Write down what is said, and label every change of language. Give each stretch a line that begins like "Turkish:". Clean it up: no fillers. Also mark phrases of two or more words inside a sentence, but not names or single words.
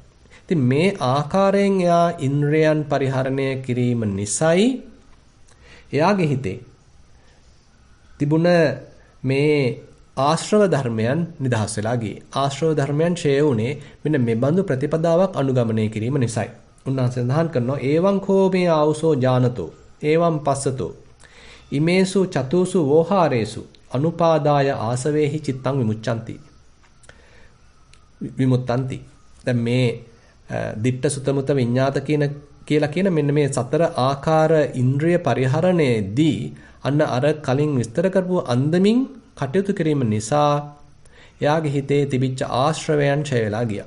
Sinhala: ඉතින් මේ ආකාරයෙන් එයා ඉන්ද්‍රයන් පරිහරණය කිරීම නිසයි එයාගේ හිතේ තිබුණ මේ ආශ්‍රව ධර්මයන් නිදහස් වෙලා ගියේ. ආශ්‍රව ධර්මයන් ඡේය වුණේ මෙන්න මේ බඳු ප්‍රතිපදාවක් අනුගමනය කිරීම නිසයි. උන්වහන්සේ සඳහන් කරනවා
Pali: ඒවං කෝ මේ ආවුසෝ ඥානතෝ ඒවං පස්සතෝ ඉමේසු චතුසු වෝහාරේසු අනුපාදාය ආසවේහි චිත්තං විමුච්ඡanti. විමුත්තන්ති.
Sinhala: දැන් මේ දිට්ඨ සුතමුත විඤ්ඤාත කියලා කියන මෙන්න මේ සතර ආකාර ඉන්ද්‍රිය පරිහරණයේදී අන්න අර කලින් විස්තර කරපු අන්දමින් කටයුතු කිරීම නිසා එයාගේ හිතේ තිබිච්ච ආශ්‍රවයන් ඡය වෙලා ගියා.